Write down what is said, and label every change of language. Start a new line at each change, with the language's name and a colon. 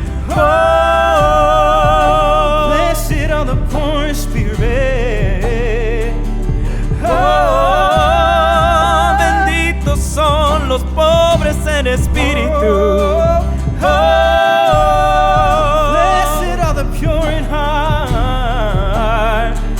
English: Oh, blessed are the poor in spirit.
Spanish: Oh, benditos son los pobres en espíritu.
English: Oh, blessed are the pure in heart.